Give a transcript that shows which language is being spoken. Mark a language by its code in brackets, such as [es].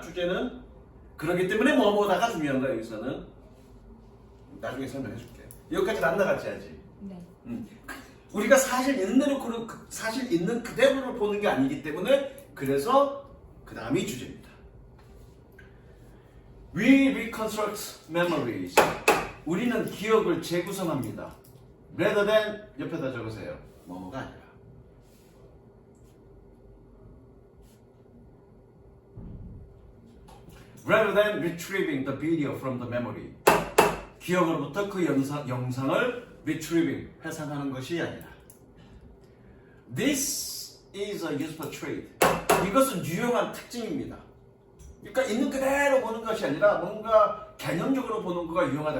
[ko] 주제는 그렇기 때문에 뭐뭐다가 중요한 거야. 여기서는 나중에 설명해줄게. 여기까지는 안 나갔지 아직. 네. 우리가 사실 있는 대로 사실 있는 그대로를 보는 게 아니기 때문에 그래서 그 다음이 주제입니다. [en] We reconstruct memories. [ko] 우리는 기억을 재구성합니다. [en] Rather than [ko] 옆에다 적으세요. 뭐뭐가 아니라. [en] Rather than retrieving the video from the memory. [ko] 기억으로부터 그 영상을 retrieving, 회상하는 것이 아니라. [en] This is a useful trait. [ko] 이것은 유용한 특징입니다. 그러니까 있는 그대로 보는 것이 아니라 뭔가 개념적으로 보는 거가 유용하다.